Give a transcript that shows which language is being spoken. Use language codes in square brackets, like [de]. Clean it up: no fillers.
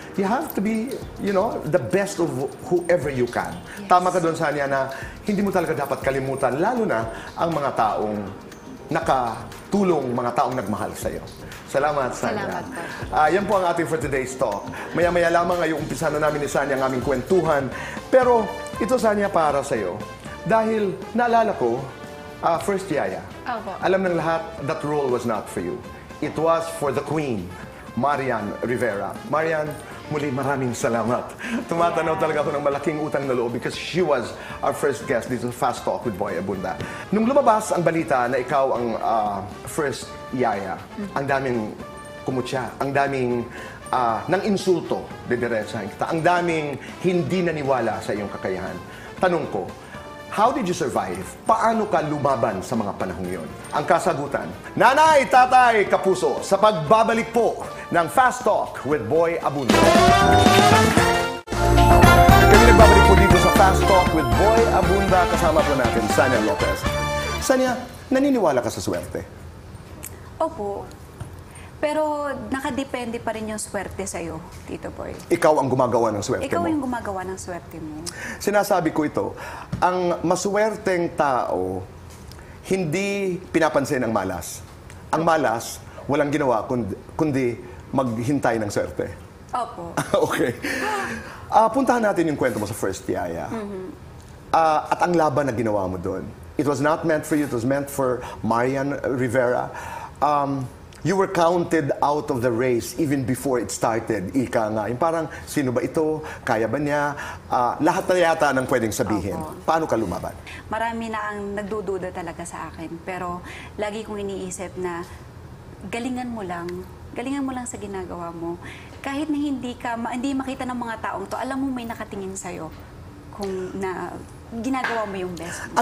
[en] You have to be, the best of whoever you can. Yes. [tl] Tama ka doon, Sanya, na hindi mo talaga dapat kalimutan, lalo na ang mga taong nakatulong, mga taong nagmahal sa'yo. Salamat, Sanya. Salamat po. Yan po ang ating [en] for today's talk. [tl] Maya-maya lamang ay umpisa na namin ni Sanya ang aming kwentuhan. Pero ito, Sanya, para sa'yo. Dahil naalala ko, first yaya. Opo. Alam ng lahat, [en] that role was not for you. It was for the Queen, Marian Rivera. [tl] Marian, muli maraming salamat. Tumatanaw talaga ako ng malaking utang na loob [en] because she was our first guest [tl] dito sa Fast Talk with Boy Abunda. Nung lumabas ang balita na ikaw ang first yaya, ang daming kumutya, ang daming ng insulto, didiretsahin kita, ang daming hindi naniwala sa iyong kakayahan. [en] Tanong ko, how did you survive? [tl] Paano ka lumaban sa mga panahong yon? Ang kasagutan, Nanay, Tatay, Kapuso, sa pagbabalik po ng Fast Talk with Boy Abunda. Kami nagbabalik po dito sa Fast Talk with Boy Abunda. Kasama po natin, Sanya Lopez. Sanya, naniniwala ka sa swerte? Opo. Pero nakadepende pa rin yung swerte sa'yo, Tito Boy. Ikaw ang gumagawa ng swerte Ikaw mo. yung gumagawa ng swerte mo. Sinasabi ko ito, ang maswerteng tao, hindi pinapansin ang malas. Ang malas, walang ginawa kundi maghintay ng swerte. Opo. Okay. Puntahan natin yung kwento mo sa first yaya. At ang laban na ginawa mo doon. [en] It was not meant for you, it was meant for Marian Rivera. You were counted out of the race even before it started. [tl] Ika nga. Yung parang, sino ba ito? Kaya ba niya? Lahat na yata ng pwedeng sabihin. Opo. Paano ka lumaban? Marami na ang nagdududa talaga sa akin. Pero lagi kong iniisip na galingan mo lang sa ginagawa mo. Kahit na hindi makita ng mga taong to, alam mo may nakatingin sa'yo kung na ginagawa mo yung best mo.